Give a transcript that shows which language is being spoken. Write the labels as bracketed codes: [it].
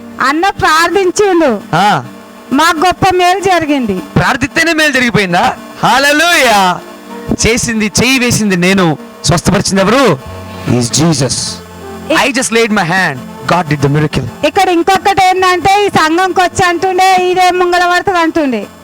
[te] అన్న ప్రార్థించిండు, మాకు గొప్ప మేలు జరిగింది. ప్రార్థిస్తేనే మేలు జరిగిపోయిందా? హల్లెలూయా. చేసింది, చెయ్యి వేసింది నేను, స్వస్థపరిచింది ఎవరు? [en] Is Jesus. I just laid my hand, God did the miracle. [te] ఇక్కడ ఇంకొకటి ఏంటంటే, ఈ సంఘంకి వచ్చి అంటుండే ఇదే ముంగళ పడుతుంది అంటుండే.